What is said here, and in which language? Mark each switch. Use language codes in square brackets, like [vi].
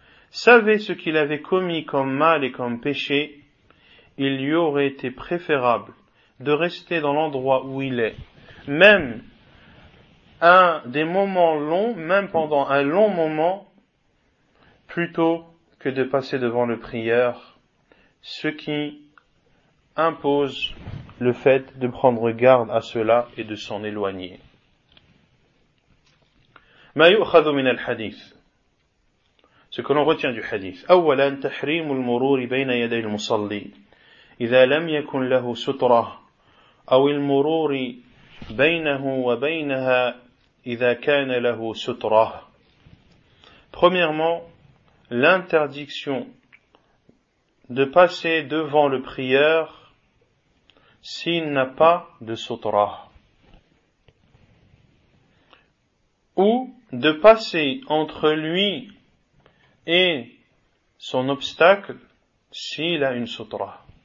[fr] savait ce qu'il avait commis comme mal et comme péché, il lui aurait été préférable de rester dans l'endroit où il est, même un des moments longs, même pendant un long moment, plutôt que de passer devant le prieur, ce qui impose le fait de prendre garde à cela et de s'en éloigner. [ar] ما يؤخذ من الحديث. [fr] Ce que l'on retient du hadith. [ar] أولا تحريم المرور بين يدي المصلي إذا لم يكن له سترة أو المرور بينه وبينها إذا كان له سترة. [fr] Premièrement, l'interdiction de passer devant le prieur s'il n'a pas de sutra, ou de passer entre lui et son obstacle s'il a une sutra.